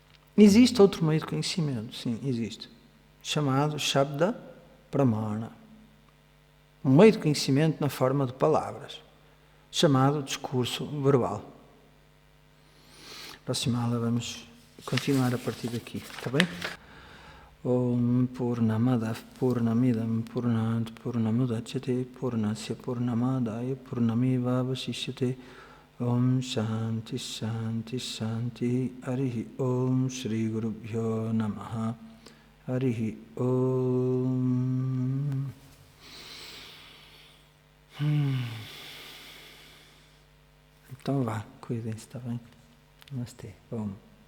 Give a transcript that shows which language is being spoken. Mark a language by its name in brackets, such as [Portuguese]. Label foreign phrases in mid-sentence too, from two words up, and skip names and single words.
[Portuguese] Existe outro meio de conhecimento, sim, existe, chamado [Sanskrit] शब्द प्रमाण. [Portuguese] Um meio de conhecimento na forma de palavras, chamado discurso verbal. Próxima aula vamos continuar a partir daqui, está bem? [Sanskrit] ॐ पूर्णमद पूर्णमिदम् पूर्णात् पूर्णमुदच्यते पूर्णस्य पूर्णमादाय पूर्णमेव वशिष्यते ॐ शान्ति शान्ति शान्ति हरिः ॐ श्री गुरुभ्यो नमः हरिः ॐ. [Portuguese] Então vá, cuidem-se, está bem? Namastê. Om.